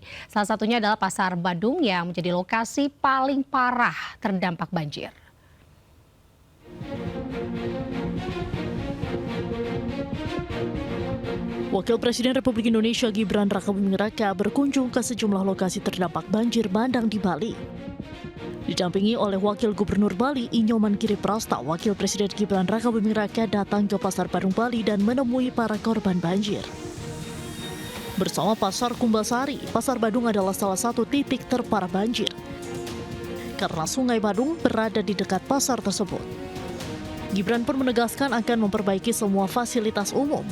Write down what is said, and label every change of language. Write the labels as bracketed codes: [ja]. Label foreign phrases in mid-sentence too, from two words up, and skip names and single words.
[id] Salah satunya adalah Pasar Badung yang menjadi lokasi paling parah terdampak banjir. Wakil Presiden Republik Indonesia Gibran Rakabuming Raka berkunjung ke sejumlah lokasi terdampak banjir bandang di Bali. Didampingi oleh Wakil Gubernur Bali Inyoman Kiriprasta, Wakil Presiden Gibran Rakabuming Raka datang ke Pasar Badung Bali dan menemui para korban banjir. Bersama Pasar Kumbasari, Pasar Badung adalah salah satu titik terparah banjir karena Sungai Badung berada di dekat pasar tersebut. Gibran pun menegaskan akan memperbaiki semua fasilitas umum.